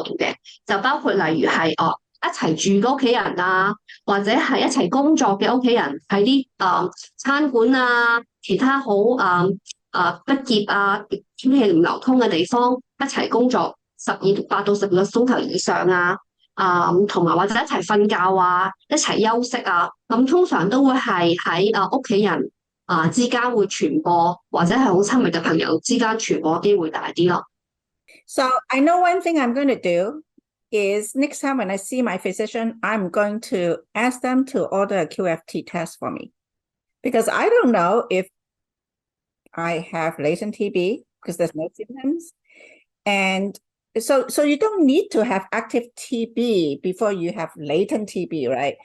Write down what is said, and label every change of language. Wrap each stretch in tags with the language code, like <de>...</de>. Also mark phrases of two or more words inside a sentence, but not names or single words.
<yue>到嘅，就包括例如係一齊住嘅屋企人或者係一齊工作嘅屋企人喺啲餐館其他好畢業天氣唔流通嘅地方一齊工作8到12個鐘頭以上同埋或者一齊瞓覺一齊休息咁通常都會係喺屋企人之間會傳播，或者係好親密嘅朋友之間傳播機會大啲咯。</yue> <en>So I know one thing I'm going to do is next time when I see my physician, I'm going to ask them to order a QFT test for me. Because I don't know if I have latent TB because there's no symptoms. And so you don't need to have active TB before you have latent TB, right?</en>